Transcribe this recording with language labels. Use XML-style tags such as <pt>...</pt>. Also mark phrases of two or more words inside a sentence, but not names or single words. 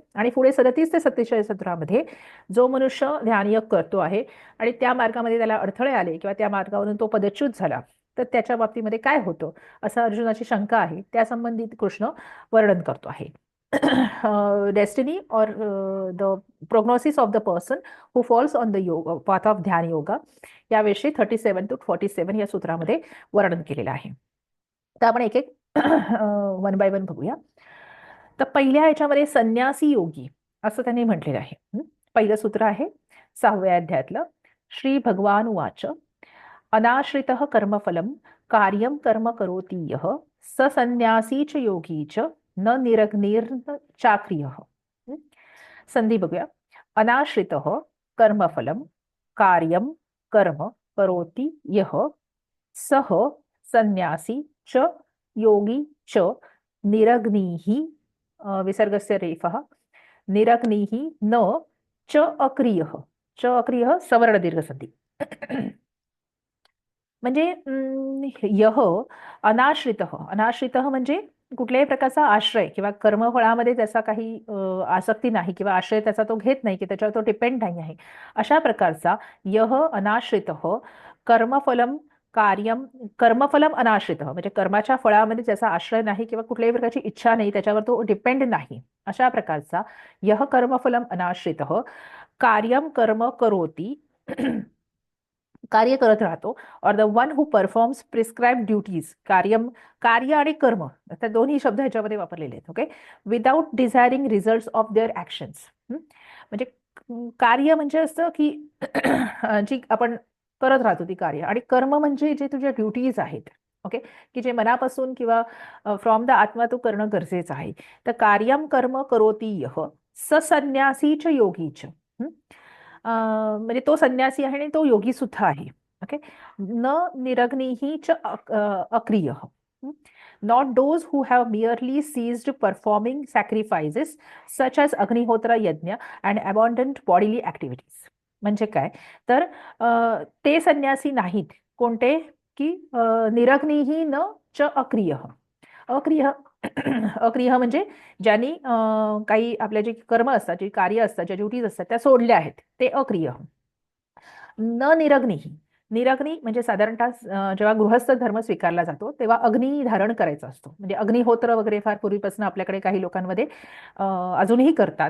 <mr>आणि पुढे 37 ते 47 सूत्रामध्ये जो मनुष्य ध्यानयोग करतो आहे आणि त्या मार्गामध्ये त्याला अडथळे आले किंवा त्या मार्गावरून तो पदच्युत झाला, तर त्याच्या बाबतीमध्ये काय होतं, असं अर्जुनाची शंका आहे, त्या संबंधित कृष्ण वर्णन करतो आहे.</mr> <en>Destiny और the prognosis of the person who falls on the yoga path of dhyana yoga,</en> <mr>याविषयी 37 to 47 या सूत्रामध्ये वर्णन केलेलं आहे. तर आपण एक एक</mr> <en>one by one</en> <mr>बघूया. तर पहिल्या ह्याच्यामध्ये संन्यासी योगी असं त्यांनी म्हटलेलं आहे. पहिलं सूत्र आहे 6व्या अध्यायातलं.</mr> <sa>श्री भगवान उवाच अनाश्रित कर्मफलम कार्यम कर्म करोति यः स संन्यासी च योगी च न निरग्निर्न चाक्रियः.</sa> <mr>संधी बघूया.</mr> <sa>अनाश्रित कर्मफलम कार्यम कर्म करोति यः सह संन्यासी च योगी च निरग्निः, विसर्गस्य रेफः, निरग्निः न च अक्रियः. च अक्रियः सवर्ण दीर्घ संधी.</sa> <mr>म्हणजे यह अनाश्रित, अनाश्रित म्हणजे कुठल्याही प्रकारचा आश्रय किंवा कर्मफळामध्ये त्याचा काही आसक्ती नाही, किंवा आश्रय त्याचा तो घेत नाही, की त्याच्यावर तो डिपेंड नाही आहे, अशा प्रकारचा यह</mr> <sa>अनाश्रित कर्मफलम कार्यम, कर्मफलम अनाश्रित</sa> <mr>म्हणजे कर्माच्या फळामध्ये त्याचा आश्रय नाही किंवा कुठल्याही प्रकारची इच्छा नाही, त्याच्यावर तो डिपेंड नाही, अशा प्रकारचा यह</mr> <sa>कर्मफलम अनाश्रित कार्यम कर्म करोति</sa> <mr>कार्य करत राहतो,</mr> <en>or the one who performs prescribe duties.</en> <mr>कार्य आणि कर्म, त्या दोन्ही शब्द ह्याच्यामध्ये वापरलेले आहेत.</mr> <en>okay, without desiring result of their actions.</en> <mr>म्हणजे कार्य म्हणजे असं की जी आपण करत राहतो ती कार्य, आणि कर्म म्हणजे जे तुझ्या ड्युटीज आहेत. ओके, की जे मनापासून किंवा</mr> <en>from the</en> <mr>आत्मा तू करणं गरजेचं आहे.</mr> <sa>तर कार्यम कर्म करोती यः ससन्यासीच योगीच.</sa> <mr>म्हणजे तो संन्यासी आहे आणि तो योगी सुद्धा आहे. ओके,</mr> <sa>न निरग्निही च अक्रिय.</sa> <en>not those who have merely ceased performing sacrifices such as</en> <sa>अग्निहोत्र यज्ञ</sa> <en>and abundant bodily activities.</en> <mr>म्हणजे काय, तर ते संन्यासी नाहीत कोणते, की</mr> <sa>निरग्निही न च अक्रिय.</sa> <mr>अक्रिय अक्रिय म्हणजे ज्यांनी काही आपल्या जे कर्म असतात, जे कार्य असतात, ज्या ड्युटीज असतात त्या सोडल्या आहेत, ते अक्रिय.</mr> <sa>न निरग्निही.</sa> <mr>निरग्नी म्हणजे साधारणतः जेव्हा गृहस्थ धर्म स्वीकारला जातो तेव्हा अग्नी धारण करायचा असतो. म्हणजे अग्निहोत्र वगैरे फार पूर्वीपासून आपल्याकडे काही लोकांमध्ये अजूनही करतात.</mr>